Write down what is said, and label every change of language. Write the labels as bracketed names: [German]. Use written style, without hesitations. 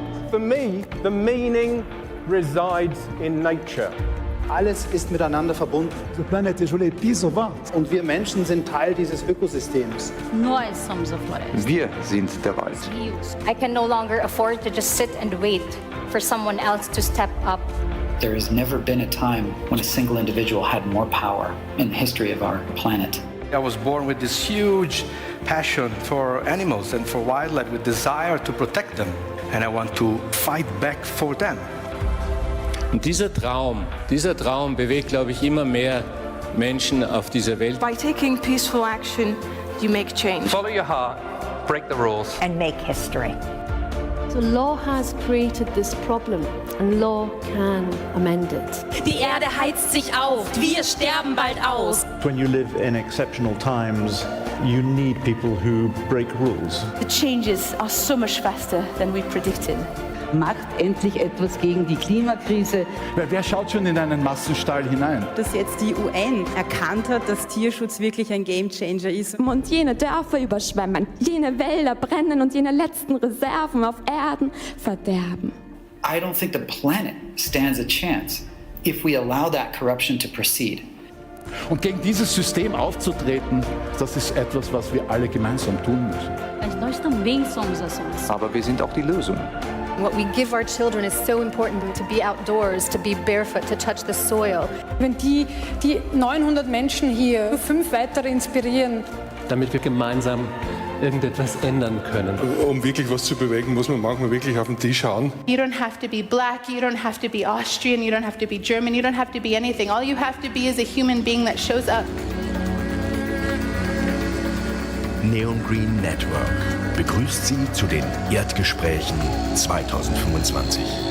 [English] For me, the meaning resides in nature. [German] Alles ist miteinander verbunden. [Portuguese] O planeta est isolado. [German] Und wir Menschen sind Teil dieses Ökosystems. [Portuguese] Nós somos a floresta. [German] Wir sind der Wald. [English] I can no longer afford to just sit and wait for someone else to step up. There has never been a time when a single individual had more power in the history of our planet. I was born with this huge passion for animals and for wildlife, with desire to protect them. And I want to fight back for them. [German] Und dieser Traum bewegt, glaube ich, immer mehr Menschen auf dieser Welt. [English] By taking peaceful action, you make change. Follow your heart, break the rules, and make history. So law has created this problem and law can amend it. [German] Die Erde heizt sich auf. Wir sterben bald aus. [English] When you live in exceptional times, you need people who break rules. The changes are so much faster than we predicted. [German] Macht endlich etwas gegen die Klimakrise. Wer schaut schon in einen Massenstall hinein? Dass jetzt die UN erkannt hat, dass Tierschutz wirklich ein Gamechanger ist. Und jene Dörfer überschwemmen, jene Wälder brennen und jene letzten Reserven auf Erden verderben. [English] I don't think the planet stands a chance if we allow that corruption to proceed. [German] Und gegen dieses System aufzutreten, das ist etwas, was wir alle gemeinsam tun müssen. [Portuguese] Mas nós também somos a solução. [German] Aber wir sind auch die Lösung. [English] What we give our children is so important, to be outdoors, to be barefoot, to touch the soil. [German] Wenn die 900 Menschen hier 5 weitere inspirieren. Damit wir gemeinsam irgendetwas ändern können. Um wirklich was zu bewegen, muss man manchmal wirklich auf den Tisch hauen. [English] You don't have to be black, you don't have to be Austrian, you don't have to be German, you don't have to be anything. All you have to be is a human being that shows up. [German] Neon Green Network begrüßt Sie zu den Erdgesprächen 2025.